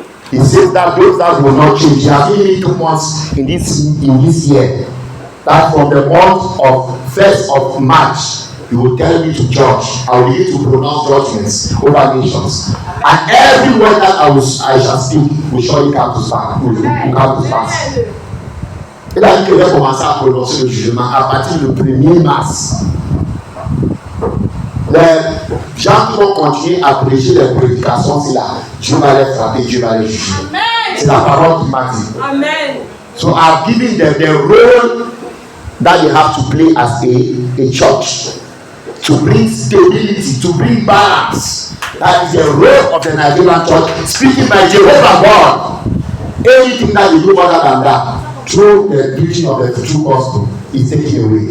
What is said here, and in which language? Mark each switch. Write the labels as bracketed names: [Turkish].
[English] He says that those that will not change. He has given me 2 months in this year. That from the month of 1st of March, he will tell me to judge. I will begin to pronounce judgments over nations. And every word that I shall speak will surely come to pass. [French] Et là, il va commencer à prononcer le jugement à partir du 1er mars. Les gens qui vont continuer à prêcher les prédications, c'est là. Dieu va les frapper, Dieu va les juger. C'est la parole qui m'a dit. Amen. [English] So I've given them the role that they have to play as a church. To bring stability, to bring balance. That is the role of the Nigerian church. Speaking by Jehovah God. Anything that you do other than that, through the preaching of the true gospel, is taken away.